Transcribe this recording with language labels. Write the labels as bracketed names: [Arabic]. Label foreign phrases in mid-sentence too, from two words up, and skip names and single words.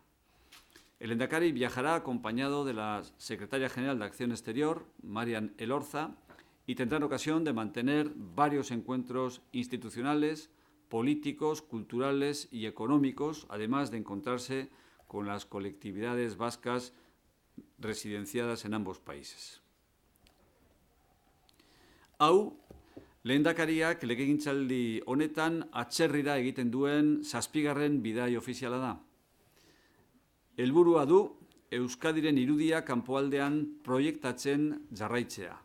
[Spanish] El lehendakari viajará acompañado de la secretaria general de Acción Exterior, Marian Elorza, y tendrán ocasión de mantener varios encuentros institucionales, políticos, culturales y económicos, además de encontrarse con las colectividades vascas residenciadas en ambos países. [Basque] Hau, lehendakariak legegintzaldi honetan atzerrira egiten duen 7. bidai ofiziala da. Helburua du Euskadiren irudia kanpoaldean proiektatzen jarraitzea.